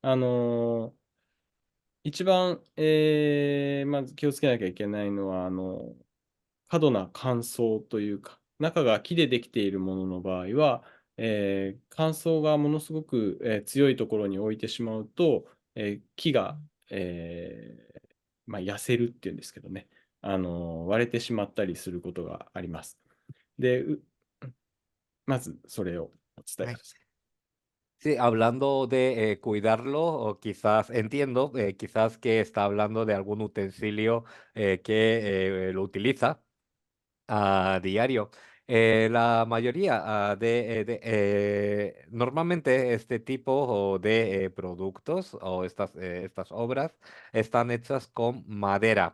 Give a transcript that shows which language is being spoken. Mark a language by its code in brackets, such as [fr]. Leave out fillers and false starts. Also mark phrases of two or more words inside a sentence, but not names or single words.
[ja] 一番、まず気をつけなきゃいけないのは、過度な乾燥というか、中が木でできているものの場合は、乾燥がものすごく、強いところに置いてしまうと、木が、痩せるっていうんですけどね、割れてしまったりすることがあります。で、まずそれをお伝えください。 [es] Sí, hablando de cuidarlo, o quizás entiendo, quizás que está hablando de algún utensilio que lo utiliza a diario. La mayoría normalmente este tipo de productos o estas obras están hechas con madera.